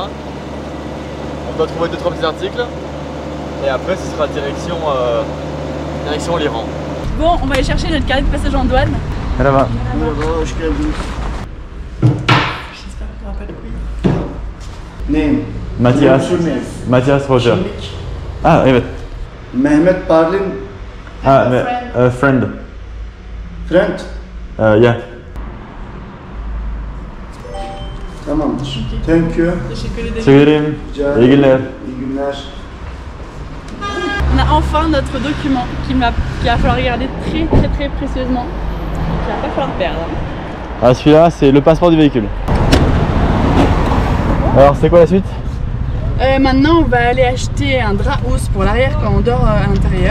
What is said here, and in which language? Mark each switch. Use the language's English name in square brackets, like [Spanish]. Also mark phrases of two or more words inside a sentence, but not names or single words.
[French] On doit trouver 2-3 petits articles. Et après ce sera direction l'Iran. Bon, on va aller chercher notre carnet de passage en douane. Là-bas. J'espère qu'on n'aura pas de couilles. [English] Name. Mathias. Mathias Roger. [Turkish] Ah, evet. Mehmet Parlin. [English] Ah, friend. Friend. Yeah. Tamamdır. Thank you. [Turkish] Teşekkür ederim. Teşekkür ederim. Rica İyi günler. İyi günler. [French] On a enfin notre document qu'il va falloir regarder très précieusement. Il va pas falloir perdre. Ah, celui-là, c'est le passeport du véhicule. Alors, c'est quoi la suite? Maintenant, on va aller acheter un drap housse pour l'arrière quand on dort à l'intérieur.